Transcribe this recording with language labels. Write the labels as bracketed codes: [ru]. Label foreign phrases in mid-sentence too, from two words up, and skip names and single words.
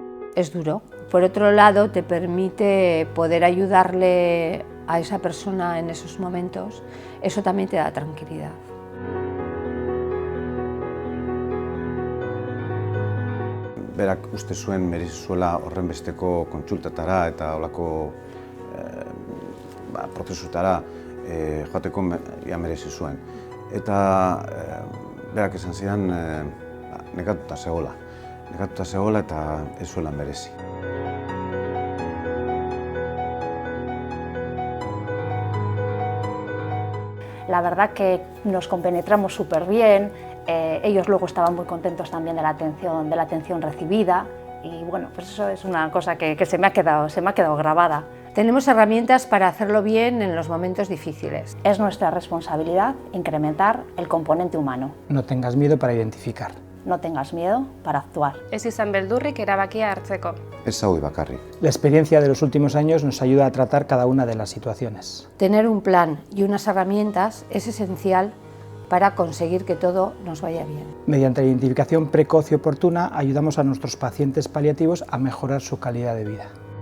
[es] Es duro. Por otro lado, te permite poder ayudarle a esa persona en esos momentos. Eso también te da tranquilidad. [eu] Berak uste zuen merezi zuela horrenbesteko kontsultatara eta holako prozesutara joateko merezi zuen. Eta berak esan zidan nekatuta zegoela eta ez zuela merezi. [es] La verdad que nos compenetramos súper bien. Ellos luego estaban muy contentos también de la atención recibida y bueno, pues eso es una cosa que se me ha quedado grabada. Tenemos herramientas para hacerlo bien en los momentos difíciles. Es nuestra responsabilidad incrementar el componente humano. No tengas miedo para identificar. No tengas miedo para actuar. [eu] Ez izan beldurrik erabakia hartzeko. Ez zaude bakarrik. [es] La experiencia de los últimos años nos ayuda a tratar cada una de las situaciones. Tener un plan y unas herramientas es esencial para conseguir que todo nos vaya bien. Mediante la identificación precoz y oportuna ayudamos a nuestros pacientes paliativos a mejorar su calidad de vida.